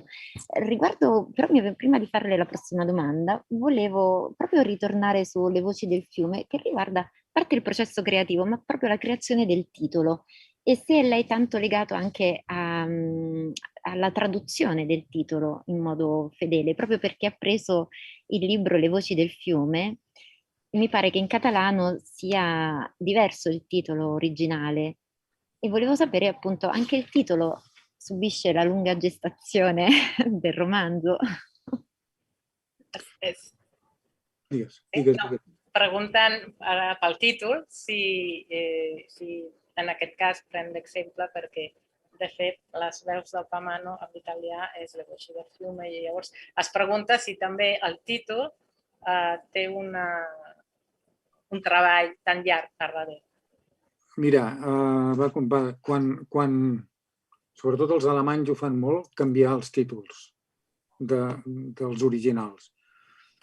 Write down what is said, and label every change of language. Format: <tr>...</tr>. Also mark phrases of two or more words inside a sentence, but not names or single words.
<it>Riguardo, però prima di farle la prossima domanda, volevo proprio ritornare sulle voci del fiume, che riguarda a parte il processo creativo, ma proprio la creazione del titolo, e se lei tanto legato anche alla traduzione del titolo in modo fedele, proprio perché ha preso il libro Le voci del fiume. Mi pare che in catalano sia diverso il titolo originale, e volevo sapere appunto, anche il titolo subisce la lunga gestazione del romanzo.</it> <ca>Preguntant pel títol, si en aquest cas pren l'exemple perquè, de fet, les veus del Pamano en italià és Le voci del fiume, i llavors es pregunta si també el títol té un treball tan llarg per darrere. Mira, quan sobretot els alemanys ho fan molt, canviar els títols dels originals.</ca>